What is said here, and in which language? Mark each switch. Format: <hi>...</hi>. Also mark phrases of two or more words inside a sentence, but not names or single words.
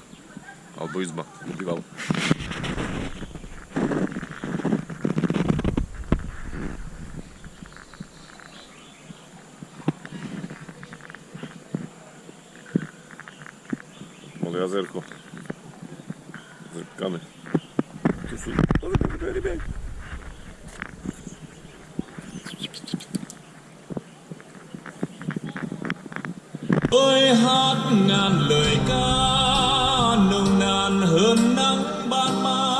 <sk>Alebo izba, býval. Malé jazerko. S rybkami. Tu sú ryby.</sk> <vi>Ôi hát ngàn lời ca nồng nàn hơn nắng ban mai.</vi>